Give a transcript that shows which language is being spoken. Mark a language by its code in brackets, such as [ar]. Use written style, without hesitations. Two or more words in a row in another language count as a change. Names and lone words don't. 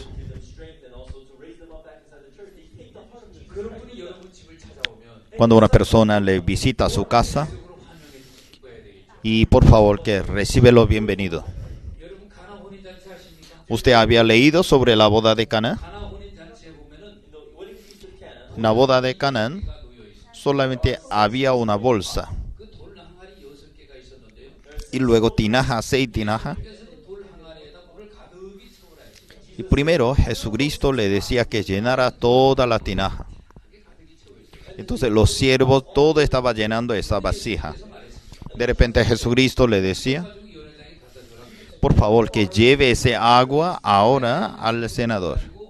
[en] Give them strength and also to raise them up back inside the church. They take the heart of Jesus. [ko] 그런 분이 여러분 집을 찾아오면 [es] Cuando una persona le visita a su casa, [ko] 적으로 환영해주고 기뻐해야 되겠죠. [es] y por favor que recíbelo bienvenido. [ko] 여러분 가나 혼인 잔치 아십니까? [es] ¿Usted había leído sobre la boda de Cana? [ko] 가나 혼인 잔치에 보면은 [en] In the wedding feast of Cana, [es] En la boda de Canaán [ko] 가 놓여 있어요. [es] solamente había una bolsa [ko] 그 돌 항아리 6개가 있었는데요. [es] y luego tinaja, 6 tinajas. [ko] 그래서 그 돌 항아리에다 물을 가득히 채우라 했어요. [es] Y primero Jesucristo le decía que llenara toda la tinaja. Entonces los siervos, todo estaba llenando esa vasija. De repente Jesucristo le decía, por favor que lleve ese agua ahora al senador.